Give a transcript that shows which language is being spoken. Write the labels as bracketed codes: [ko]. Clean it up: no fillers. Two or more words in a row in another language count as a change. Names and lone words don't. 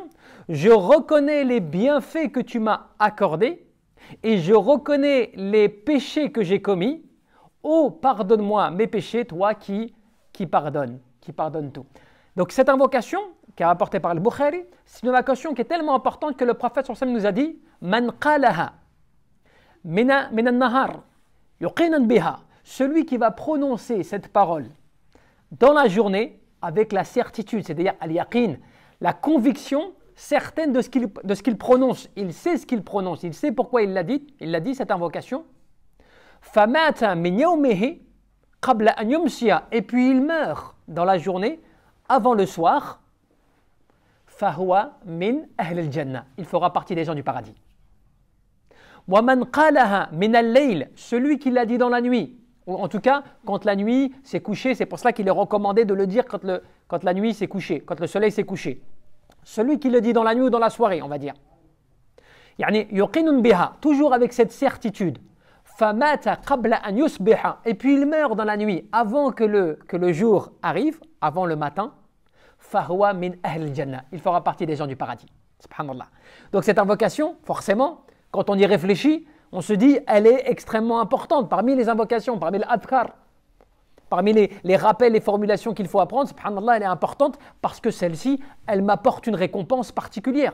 [fr] Je reconnais les bienfaits que tu m'as accordés et je reconnais les péchés que j'ai commis. Oh, pardonne-moi mes péchés, toi qui pardonne tout. Donc cette invocation qui est rapportée par le Bukhari, c'est une invocation qui est tellement importante que le prophète [ar] صلى الله عليه وسلم [fr] nous a dit [ar] من قالها من النهار موقنا بها, [fr] celui qui va prononcer cette parole dans la journée avec la certitude, c'est-à-dire al-yaqin, la conviction certaine de ce qu'il prononce. Il sait ce qu'il prononce, il sait pourquoi il l'a dit cette invocation. [ar] فمات من يومه قبل أن يمسي, [fr] et puis il meurt dans la journée avant le soir. [ar] فهو من أهل الجنة, [fr] il fera partie des gens du paradis. [ar] ومن قالها من الليل, [fr] celui qui l'a dit dans la nuit, ou en tout cas quand la nuit s'est couchée, c'est pour cela qu'il est recommandé de le dire quand la nuit s'est couchée, quand le soleil s'est couché. Celui qui le dit dans la nuit ou dans la soirée, on va dire. [ar] يعني يوقن بها, [fr] toujours avec cette certitude. [ar] فمات قبل أن يصبح, [fr] et puis il meurt dans la nuit avant que le jour arrive, avant le matin. [ar] فهو من أهل الجنة, [fr] il fera partie des gens du paradis. Subhanallah. Donc cette invocation, forcément, quand on y réfléchit, on se dit elle est extrêmement importante parmi les invocations, parmi l'adhkar, parmi les rappels, les formulations qu'il faut apprendre. Subhanallah, elle est importante parce que celle-ci, elle m'apporte une récompense particulière.